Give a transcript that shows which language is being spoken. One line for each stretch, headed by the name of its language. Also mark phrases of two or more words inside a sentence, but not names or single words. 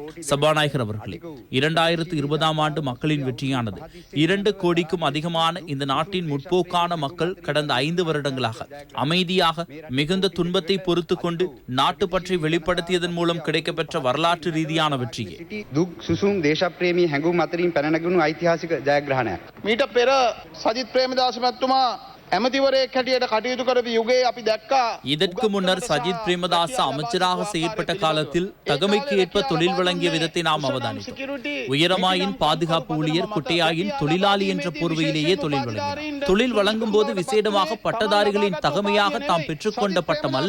Tamil: சபாநாயகர் அவர்களே, 2020ஆம் ஆண்டு மக்களின் வெற்றியானது. 2 கோடிக்கும் அதிகமான இந்த நாட்டின் முற்போக்கான மக்கள் கடந்த 5 வருடங்களாக அமைதியாக மிகுந்த துன்பத்தை பொறுத்து கொண்டு நாட்டு பற்றி வெளிப்படுத்தியதன் மூலம் கிடைக்கப்பெற்ற வரலாற்று ரீதியான வெற்றியே.
Sinhala: මීට පෙර සජිත් ප්‍රේමදාස මැතිතුමා ඇමතිවරයෙක් හැටියට කටයුතු කරපු යුගයේ අපි දැක්කා.
Tamil: இதற்கு முன்னர் சஜித் பிரேமதாச அமைச்சராக செயற்பட்ட காலத்தில் தகமைக்கு ஏற்ப தொழில் வழங்கிய விதத்தை நாம் அவதானித்தோம். உயரமாயின் பாதுகாப்பு ஊழியர், குட்டையாயின் தொழிலாளி என்ற போர்வையிலேயே தொழில் வழங்கினார். தொழில் வழங்கும் போது விசேடமாக பட்டதாரிகளின் தகமையாக தாம் பெற்றுக்கொண்ட பட்டம் அல்ல.